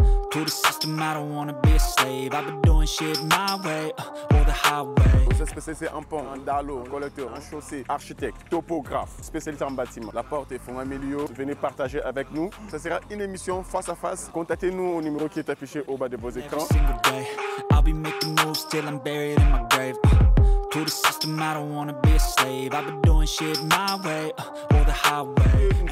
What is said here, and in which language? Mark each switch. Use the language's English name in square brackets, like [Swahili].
[English] To the system, I don't wanna be a slave. I've been doing shit my way, or the highway. [French] Vous êtes spécialisé en pont, en dallo, en collecteur, en chaussée, architecte, topographe, spécialisé en bâtiment. La porte est Fonds Emilio. Venez partager avec nous. Ce sera une émission face à face. Contactez-nous au numéro qui est affiché au bas de vos écrans. [English] I'll be making moves till I'm buried in my grave. To the system, I don't wanna be a slave. I've been doing shit my way, or the highway.